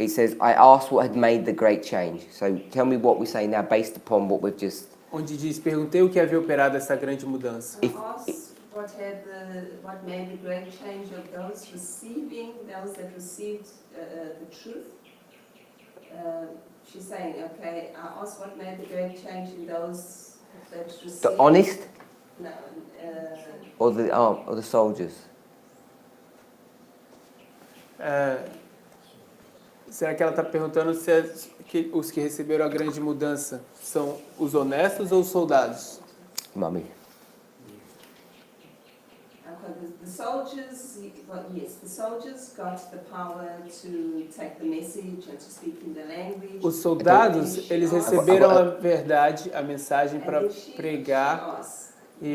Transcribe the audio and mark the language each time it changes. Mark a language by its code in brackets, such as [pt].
[en] It says, I asked what had made the great change. So tell me what we're saying now based upon what we've just... [pt] Onde diz, perguntei o que havia operado essa grande mudança. [en] What made the great change of those that received the truth. She's saying, okay, I asked what made the great change in those that received... The honest? No. Or the soldiers? [pt] Será que ela está perguntando se os que receberam a grande mudança são os honestos ou os soldados? [en] Mummy. The soldiers, yes, the soldiers got the power to take the message and to speak in the language. [pt] Os soldados, eles receberam a verdade, a mensagem para pregar e